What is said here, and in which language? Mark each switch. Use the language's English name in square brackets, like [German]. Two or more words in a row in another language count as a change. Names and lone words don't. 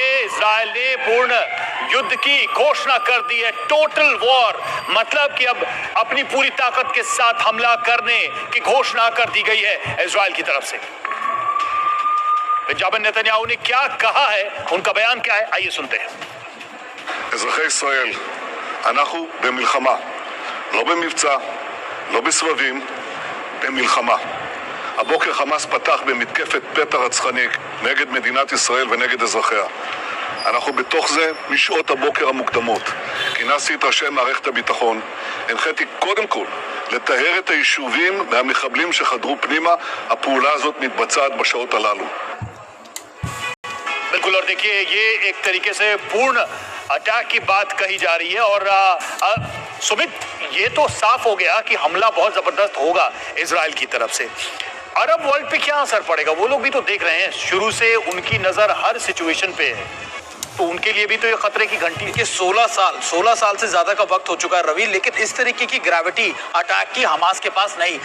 [Hindi] इजराइल ने पूर्ण युद्ध की घोषणा कर दी है, [English] total war, [Hindi] मतलब कि अब अपनी पूरी ताकत के साथ हमला करने की घोषणा कर दी गई है इजराइल की तरफ से। बेंजामिन नेतन्याहू ने क्या कहा है, उनका बयान क्या है, आइए सुनते हैं। [Hebrew] אזרחי ישראל, אנחנו במלחמה, לא במבצע, לא בסבבים, במלחמה. הבוקר חמאס פתח במתקפת פתע רצחני נגד מדינת ישראל ונגד אזרחיה. אנחנו בתוך זה משעות הבוקר המוקדמות. כינסתי את ראשי מערכת הביטחון, הנחיתי קודם כל לטהר את היישובים מהמחבלים שחדרו פנימה. הפעולה הזאת מתבצעת בשעות הללו. [Hindi] बिल्कुल, और देखिए ये एक तरीके से पूर्ण अटैक की बात कही जा रही है। और सुमित, ये तो साफ हो गया कि हमला बहुत जबरदस्त होगा इजराइल की तरफ से। [English] Arab world [Hindi] पे क्या असर पड़ेगा, वो लोग भी तो देख रहे हैं, शुरू से उनकी नजर हर सिचुएशन पे है, तो उनके लिए भी तो ये खतरे की घंटी है कि 16 साल से ज्यादा का वक्त हो चुका है रवि, लेकिन इस तरीके की [English] gravity attack [Hindi] की हमास के पास नहीं।